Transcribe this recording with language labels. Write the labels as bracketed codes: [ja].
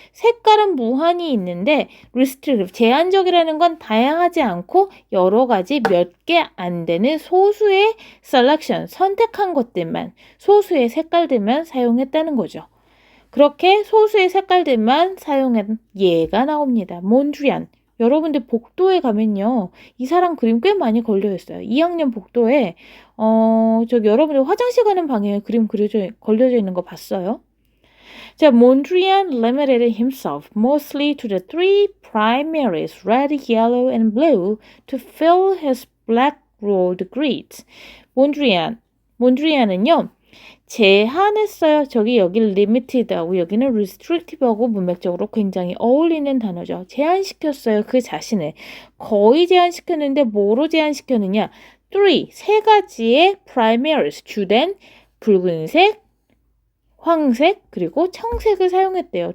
[ko] 색깔은 무한히 있는데 restrictive, 제한적이라는 건 다양하지 않고 여러 가지 몇 개 안 되는 소수의 selection, 선택한 것들만, 소수의 색깔들만 사용했다는 거죠. 그렇게 소수의 색깔들만 사용한 예가 나옵니다. 몬드리안, 여러분들 복도에 가면요. 이 사람 그림 꽤 많이 걸려있어요. 2학년 복도에 저기 여러분들 화장실 가는 방에 그림 걸려져 있는 거 봤어요? [en] 자, Mondrian limited himself mostly to the three primaries, red, yellow, and blue, to fill his black-ruled grids. [ko] 몬드리안은요, 제한했어요. 여기 limited하고 여기는 restrictive하고 문맥적으로 굉장히 어울리는 단어죠. 제한시켰어요. 그 자신을. 거의 제한시켰는데 뭐로 제한시켰느냐? 세 가지의 primaries, 주된 붉은색, 황색, 그리고 청색을 사용했대요.